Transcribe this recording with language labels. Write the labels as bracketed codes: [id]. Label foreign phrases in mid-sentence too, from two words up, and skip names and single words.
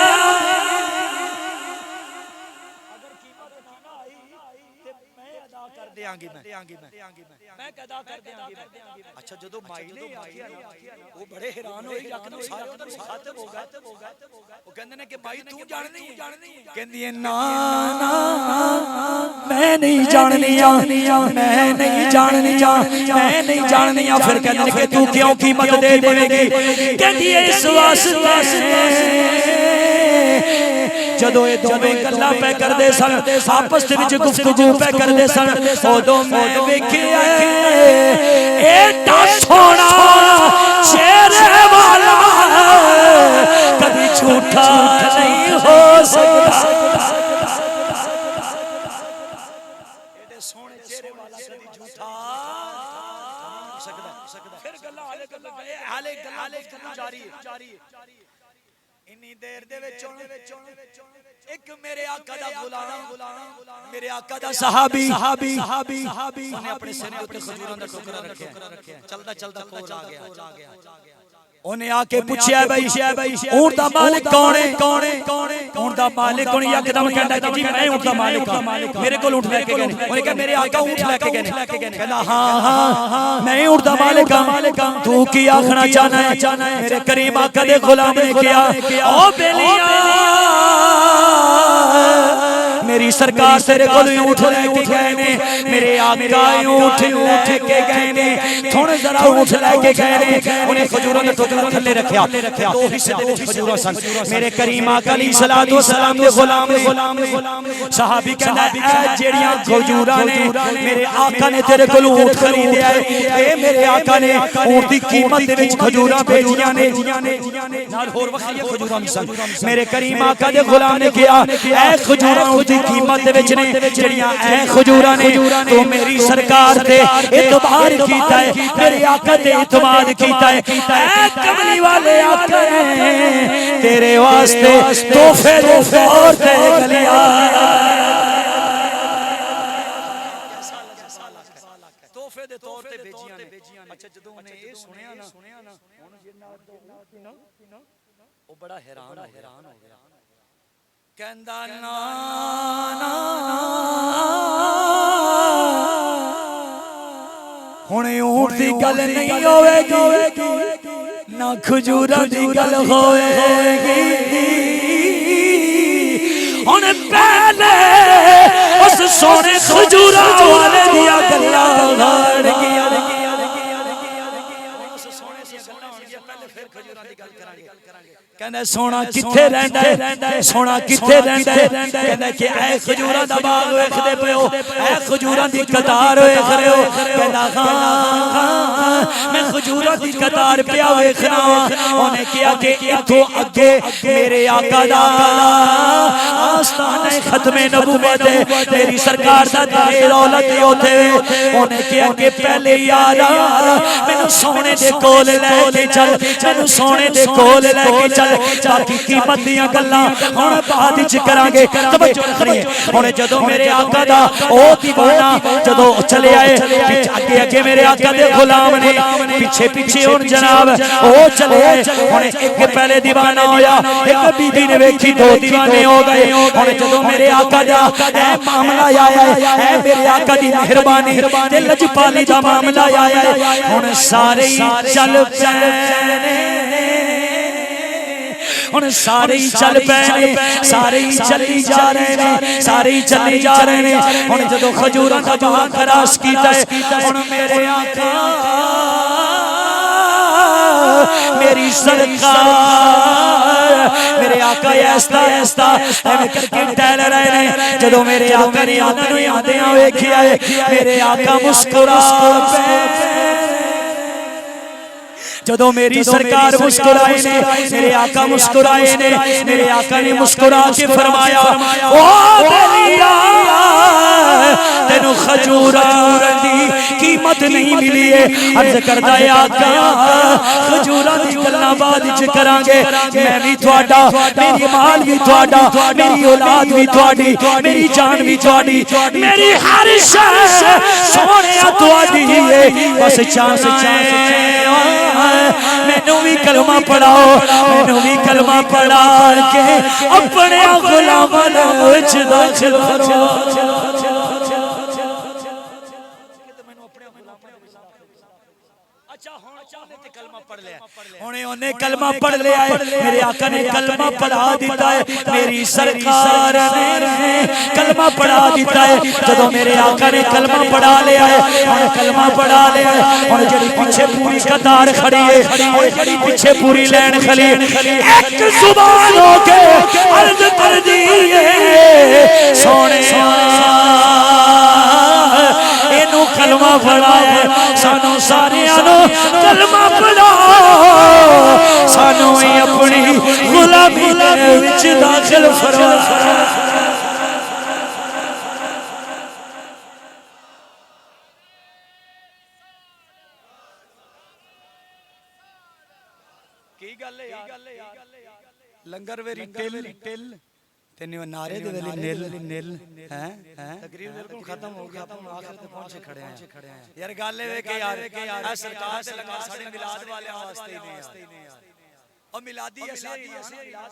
[pa] اچھا جدو مائی نے وہ بڑے حیران ہوئے یقین سارے ادھر مخاطب ہو گئے وہ کہندے نے کہ بھائی تو جاننی کہندی ہے نا میں نہیں جاننی میں نہیں جاننی پھر کہندے نے کہ تو کیوں قیمت دے دے گی کہندی ہے اس واسطے جدو اے دوویں گلاں پہ کردے سن آپس وچ گفتگو پہ کردے سن اودوں میں ویکھیا ایڈا سونا چہرے والا [ur] کبھی جھوٹا نہیں ہو سکتا [pa] ایڈے سونے چہرے والا کبھی جھوٹا سکدا پھر گلاں حالے گلاں جاری ہے انی دیر دے وچ ایک میرے آقا دا غلام میرے آقا دا صحابی انہیں اپنے سر تے کھجوراں دا ٹوکرا رکھیا چلدا کور آ گیا انہیں آ کے پوچھیا بھائی اونٹ دا مالک کون ہے اونٹ دا مالک کون یکدم کہندا کہ جی میں اونٹ دا مالک ہاں میرے کول اونٹ لے کے گئے انہیں کہا میرے آقا اونٹ لے کے گئے کہنا ہاں میں اونٹ دا مالک ہاں تو کی آکھنا چاہنا ہے میرے کریم آقا دے غلام نے کیا او بیلیاں میری سرکار تیرے کول اونٹ لے کے گئے نے میرے آقا اونٹ لے کے گئے نے تھوڑے ذرا اونٹ لے کے گئے نے انہیں کھجوراں دا ٹوکرا تھلے رکھیا دو حصے دے وچ کھجوراں سن میرے کریم آقا [ar] علیہ الصلوۃ والسلام [pa] دے غلام صحابی کہندا اے جیڑیاں کھجوراں نے میرے آقا نے تیرے کول اونٹ خریدیا ہے اے میرے آقا نے اونٹ دی قیمت دے وچ کھجوراں بھیجیاں نے نال ہور وکھری کھجوراں سن میرے کریم آقا دے غلام نے کہا اے کھجوراں اونٹ دی قیمت دے وچ نے جڑیاں اے کھجوراں نے تو میری سرکار تے اعتبار کیتا ہے میرے آقا تے اعتماد کیتا ہے اے کملی والے آقا تیرے واسطے تحفے دے طور تے گلیا تحفے دے طور تے بھیجیاں نے اچھا جدوں نے اے سنیا نا ہن جناب او بڑا حیران ہو گیا کہندا نا ہن اونٹ دی گل نہیں ہوے گی نہ کھجوراں دی گل ہوے گی سونے خجورا والے دیا گلا گاڑ گیا کہنا سونا کتھے رہندا ہے سونا کتھے رہندا ہے کہنا کہ اے کھجوراں دا باغ ویکھدے پئے ہو اے کھجوراں دی قطار ویکھ رہے ہو کہنا ہاں میں کھجوراں دی قطار پیا ویکھنا اونے کہیا کہ ایتھوں اگے میرے آقا دا آستانہ ختم نبوت ہے میری سرکار دا دے دولت اوتھے اونے کہیا کہ پہلے یارا مینوں سونے دے کول لے کے چل مینوں سونے دے کول لے کے چل باقی قیمت دیاں گلاں ہن بعد وچ کران گے توجہ رکھنی ہے ہن جدوں میرے آقا دا او دیوانہ جدوں چلے آئے وچ اگے اگے میرے آقا دے غلام نے پیچھے پیچھے ہن جناب او چلے آئے ہن ایک پہلے دیوانہ ہویا ایک بی بی نے ویکھی دو دیوانے ہو گئے ہن جدوں میرے آقا دا اے معاملہ آیا ہے اے میرے آقا دی مہربانی تے لجپالی دا معاملہ آیا ہے ہن سارے چل پے ہن سارے چل پے [ur] سارے چلی جا رہے ہیں سارے چلی جا رہے ہیں [pa] ہن جدوں کھجوراں دا باغ کراس کیتا ہے ہن میرے آقا میری سرکار میرے آقا ایستا ایستا ایویں کر کے [ur] ٹہل رہے ہیں [pa] جدوں میرے آقا نے انہاں نوں آندیاں ویکھیا ہے میرے آقا مسکرا پے جدوں میری سرکار مسکرائے نے میرے آقا مسکرائے نے میرے آقا نے مسکرا کے فرمایا او دریا تینو کھجوراں دی قیمت نہیں ملی ہے عرض کردا ہے آقا کھجوراں دی گلاں بعد وچ کران گے میں بھی تہاڈا میری مال بھی تہاڈا میری اولاد بھی تہاڈی میری جان بھی تہاڈی میری ہر شے سونیا تہاڈی ہے بس چاہنا ہے مینوں بھی کلمہ پڑھاؤ مینوں بھی کلمہ پڑھا کے اپنے غلاماں وچ داخل کرو انہیں کلمہ پڑھ لیا ہے میرے آقا نے کلمہ پڑھا دیتا ہے میری سرکار نے کلمہ پڑھا دیتا ہے جدوں میرے آقا نے کلمہ پڑھا لیا ہے اور کلمہ پڑھا لیا ہے اور جڑی پیچھے پوری قطار کھڑی ہے اور جڑی پیچھے پوری لین کھڑی ایک زبان ہو کے عرض کر دی ہے سونے اینو کلمہ پڑھا ہے سانو ساریاں نو کلمہ پڑھا سانو ہی اپنی غلامی دے وچ داخل فرما کی گل ہے لنگر ویری ٹل تینو نعرے دے ویلے نل ہیں تقریر بالکل ختم ہو گیا اپن آخر تے پہنچے کھڑے ہیں یار گل اے کہ یار سرکار تے لگا ساڈے میلاد والے واسطے نہیں اور میلادی اسی میلاد